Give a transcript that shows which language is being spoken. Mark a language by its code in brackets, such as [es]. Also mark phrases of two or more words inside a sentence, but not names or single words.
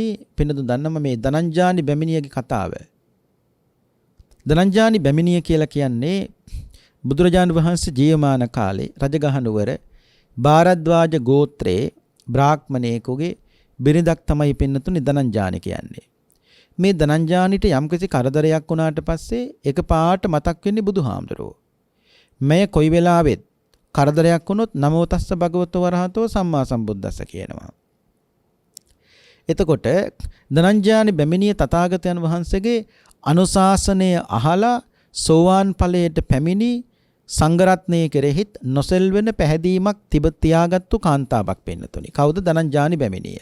[si] පින්නතුන් දන්නම මේ ධනංජානි බැමිණියගේ කතාව. ධනංජානි බැමිණිය කියලා කියන්නේ බුදුරජාණන් වහන්සේ ජීවමාන කාලේ රජගහනුවර භාරද්වාජ ගෝත්‍රයේ බ්‍රාහ්මණයෙකුගේ බිරිඳක් තමයි පින්නතුනි ධනංජානි කියන්නේ. මේ ධනංජානිට යම්කිසි කරදරයක් වුණාට පස්සේ එකපාරට මතක් වෙන්නේ බුදුහාමුදුරුවෝ. මේ කොයි වෙලාවෙත් කරදරයක් වුණොත් [pi] නමෝ තස්ස භගවතෝ වරහතෝ සම්මා සම්බුද්දස්ස [si] කියනවා. එතකොට ධනංජානි බැමිණිය තථාගතයන් වහන්සේගේ අනුශාසනය අහලා සෝවාන් ඵලයට පැමිණි සංඝරත්නයේ කෙරෙහිත් නොසෙල්වෙන පැහැදීමක් තියාගත්තු කාන්තාවක් පින්නතුනි. කවුද ධනංජානි බැමිණිය?